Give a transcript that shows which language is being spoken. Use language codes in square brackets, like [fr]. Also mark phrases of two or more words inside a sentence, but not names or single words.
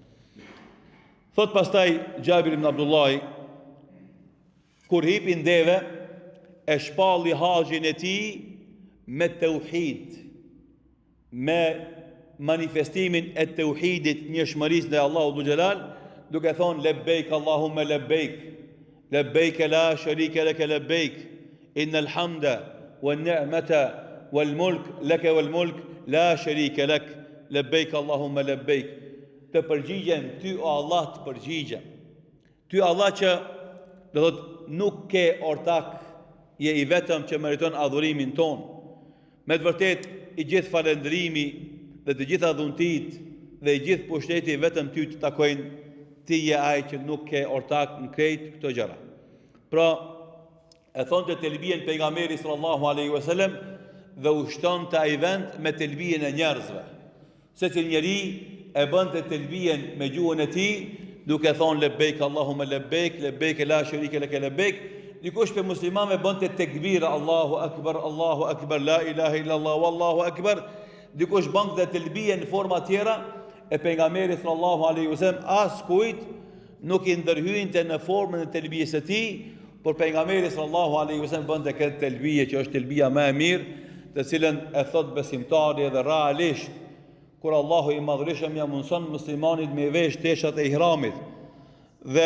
[sq] Thot pastaj Gjabir ibn Abdullahi, kur hipin deve, e shpalli haxhin e tij me tauhid, me manifestimin e tauhidit, njëshmërisë ndaj Allahut [ar] dhul xhelal, [sq] duke thonë [ar] لبيك اللهم لبيك، لبيك لا شريك لك لبيك، إن الحمد والنعمة والملك لك والملك لا شريك لك، لبيك اللهم لبيك. [sq] Të përgjigjem ty o Allah, të përgjigjem. Ty Allah që do thot nuk ke ortak, je i vetëm që meriton adhurimin ton. Me të vërtet i gjithë falëndrimi dhe të gjitha dhuntit dhe i gjithë pushteti vetëm ty të takojnë, ti je ai që nuk ke ortak në krejt këto gjëra. Pra, e thonë të telbien pejgamberi [ar] صلى الله عليه وسلم [sq] dhe ushton të ai vend me telbien e njerëzve. Se që njeri e bën të telbien me gjuhën e tij, duke thonë [ar] لبيك اللهم لبيك، لبيك لا شريك لك لبيك. [sq] Dikush për muslimanëve bën të tekbir [ar] الله أكبر، لا إله إلا الله والله أكبر. [sq] Dikush bën të telbien në forma tjera, e pejgamberi [ar] صلى الله عليه وسلم [sq] as kujt nuk i ndërhyjnte në formën e telbijes së tij, por pejgamberi [ar] صلى الله عليه وسلم [sq] bën të këtë telbije që është telbia më e mirë, të cilën e thot besimtari edhe realisht kur Allahu i madhërishëm ja mundson muslimanit me vesh teshat e ihramit dhe